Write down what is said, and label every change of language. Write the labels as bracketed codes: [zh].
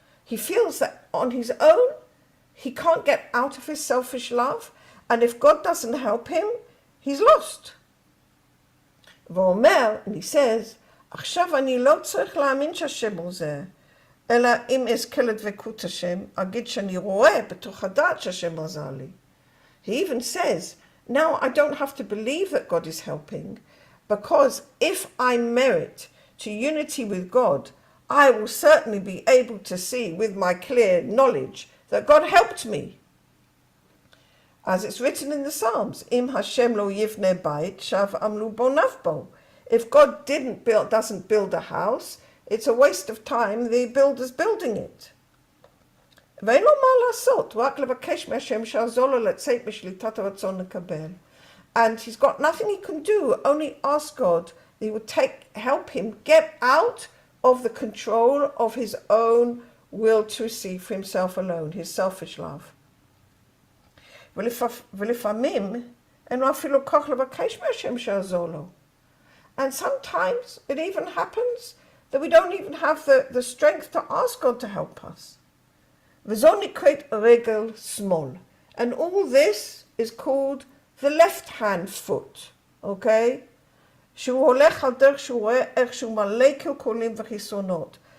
[en] He feels that on his own, he can't get out of his selfish love, and if God doesn't help him, he's lost. [he] ואומר, [en] and he says, [he] עכשיו אני לא צריך להאמין שהשם הוא זה, אלא אם אזכה לדבקות השם, אגיד שאני רואה בתוך הדעת שהשם עזר לי. [en] He even says, Now I don't have to believe that God is helping, because if I merit to unity with God, I will certainly be able to see with my clear knowledge that God helped me. As it's written in the Psalms, [he] Im Hashem lo yivne bait, shav amlu bonav bo. [en] If God doesn't build a house, it's a waste of time, the builder's building it. [he] ואין לו מה לעשות, רק לבקש מהשם שיעזור לו לצאת משליטת הרצון לקבל. [en] And he's got nothing he can do, only ask God that he would help him get out of the control of his own will to receive for himself alone, his selfish love. [he] ולפעמים אין לו אפילו כוח לבקש מהשם שיעזור לו. [en] And sometimes it even happens that we don't even have the strength to ask God to help us. [he] וזו נקראת רגל שמאל. [en] And all this is called the left-hand foot, okay? [he] שהוא הולך על דרך שהוא רואה איך שהוא מלא קלקולים וחיסונות.